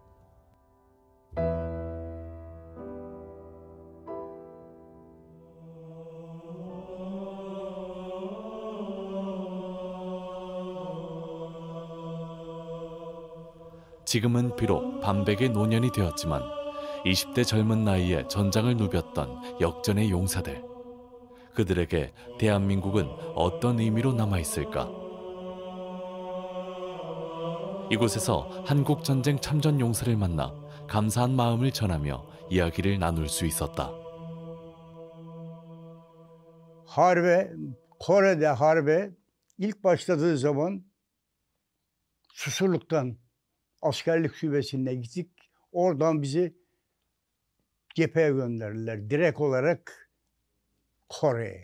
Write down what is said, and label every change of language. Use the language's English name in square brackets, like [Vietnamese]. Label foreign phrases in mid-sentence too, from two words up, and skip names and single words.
[Korean] 지금은 비록 반백의 노년이 되었지만 20대 젊은 나이에 전장을 누볐던 역전의 용사들. 그들에게 대한민국은 어떤 의미로 남아있을까? 이곳에서 한국전쟁 참전 용사를 만나 감사한 마음을 전하며 이야기를 나눌 수 있었다. [Turkish] Kore'de harbe ilk başladığı zaman Susurluk'tan askerlik şubesine gittik. Oradan bizi cepheye gönderdiler. Direkt olarak Kore'ye.